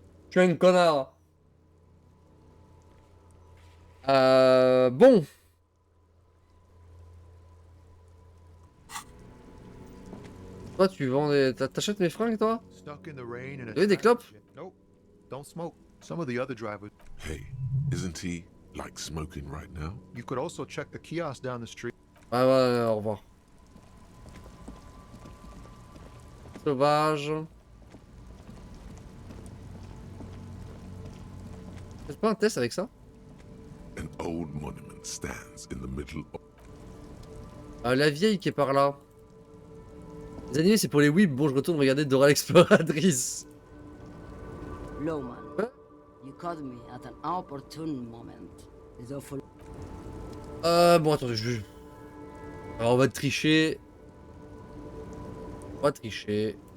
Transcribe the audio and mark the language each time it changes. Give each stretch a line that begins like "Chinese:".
French: Je suis un connard. Bon. Toi, tu vends des... T'achètes mes fringues, toi? Vous avez des clopes?
English: Nope. Don't smoke. Some of the other drivers. Hey, isn't he, like, smoking right now? You could also check the kiosk down the street.
French: Ah ouais, au revoir. Sauvage. Faites pas un test avec ça?
English: An old monument stands in the middle of...
French: La vieille qui est par là. Les animés, c'est pour les weebs. Bon, je retourne regarder Dora l'exploratrice.
English: Lowman, you caught me at an opportune moment. Is awful.
French: Bon, attendez, Alors, on va tricher. On va tricher.